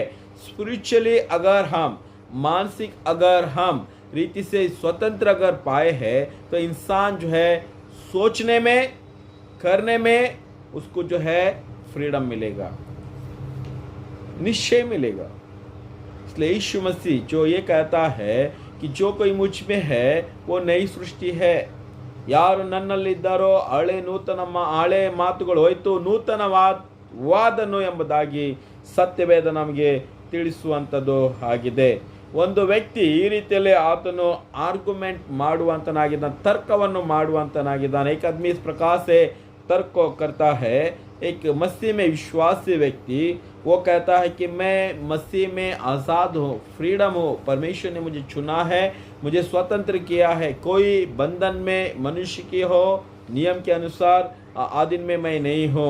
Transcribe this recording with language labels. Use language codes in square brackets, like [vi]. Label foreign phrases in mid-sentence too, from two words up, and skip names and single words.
[hi] स्पिरिचुअली अगर हम मानसिक अगर हम रीति से स्वतंत्र अगर पाए हैं तो इंसान जो है सोचने में करने में उसको जो है फ्रीडम मिलेगा, निश्चय मिलेगा। इसलिए यीशु मसीह जो ये कहता है कि जो कोई मुझ में है वो नई सृष्टि है। [kn] ಯಾರು ನನ್ನಲ್ಲಿದ್ದಾರೋ ಹಳೆ ಮಾತುಗಳು ಹೋಯಿತು, ನೂತನವಾದನು ಎಂಬುದಾಗಿ ಸತ್ಯವೇದ ನಮಗೆ ತಿಳಿಸುವಂಥದ್ದು ಆಗಿದೆ। ಒಂದು ವ್ಯಕ್ತಿ ಈ ರೀತಿಯಲ್ಲಿ ಆತನು ಆರ್ಗ್ಯುಮೆಂಟ್ ಮಾಡುವಂತನಾಗಿದ್ದಾನೆ, ತರ್ಕವನ್ನು ಮಾಡುವಂತನಾಗಿದ್ದಾನೆ। [hi] एक आदमी इस प्रकार से तर्क करता है। एक मसीह में विश्वासी व्यक्ति वो कहता है कि मैं मसीह में आज़ाद हूँ, फ्रीडम हूँ, परमेश्वर ने मुझे चुना है, मुझे स्वतंत्र किया है। कोई बंधन में मनुष्य की हो नियम के अनुसार आधीन में मैं नहीं हूँ।